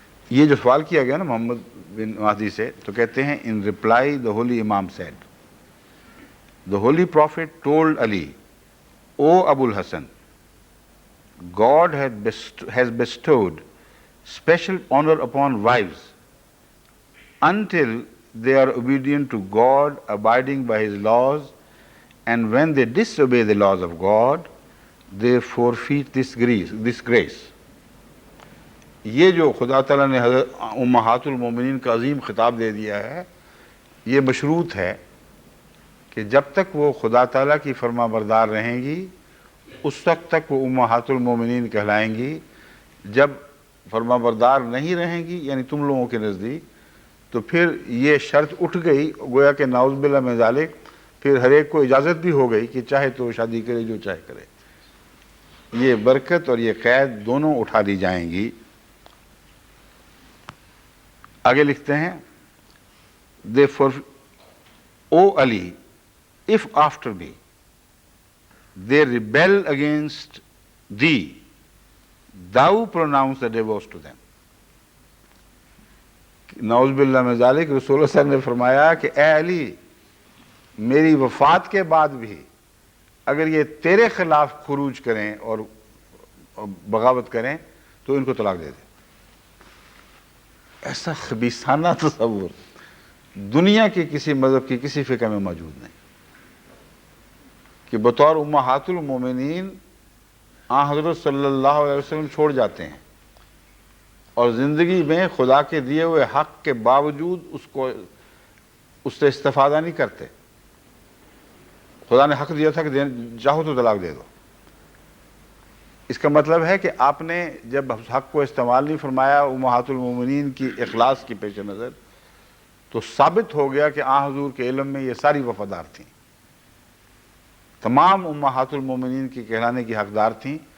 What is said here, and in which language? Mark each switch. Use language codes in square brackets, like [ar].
[ur] یہ جو سوال کیا گیا نا محمد بن مہدی سے، تو کہتے ہیں [en] in reply the holy Imam said, the holy prophet told Ali, O Abul Hasan, God has bestowed special honor upon wives until they are obedient to God, abiding by his laws, and when they disobey the laws of God, they forfeit this grace. [ur] یہ جو خدا تعالیٰ نے حضرت امہات المومنین کا عظیم خطاب دے دیا ہے، یہ مشروط ہے کہ جب تک وہ خدا تعالیٰ کی فرما بردار رہیں گی اس وقت تک وہ امہات المومنین کہلائیں گی. جب فرما بردار نہیں رہیں گی یعنی تم لوگوں کے نزدیک، تو پھر یہ شرط اٹھ گئی، گویا کہ نعوذ باللہ من ذالک پھر ہر ایک کو اجازت بھی ہو گئی کہ چاہے تو شادی کرے جو چاہے کرے. یہ برکت اور یہ قید دونوں اٹھا دی جائیں گی. آگے لکھتے ہیں [en] Therefore, O Ali, if after me they rebel against thee, thou pronounce the divorce to them. [ur] نعوذ باللہ من ذالک رسول اللہ صلی اللہ علیہ وسلم نے فرمایا کہ اے علی، میری وفات کے بعد بھی اگر یہ تیرے خلاف خروج کریں اور بغاوت کریں تو ان کو طلاق دے دے. ایسا خبیثانہ تصور دنیا کے کسی مذہب کی کسی فقہ میں موجود نہیں کہ بطور امہات المومنین آن حضرت صلی اللہ علیہ وسلم چھوڑ جاتے ہیں اور زندگی میں خدا کے دیے ہوئے حق کے باوجود اس سے استفادہ نہیں کرتے. خدا نے حق دیا تھا کہ چاہو تو طلاق دے دو. اس کا مطلب ہے کہ آپ نے جب حق کو استعمال نہیں فرمایا امہات المومنین کی اخلاص کی پیش نظر، تو ثابت ہو گیا کہ آن حضور کے علم میں یہ ساری وفادار تھیں، تمام امہات المومنین کی کہلانے کی حقدار تھیں.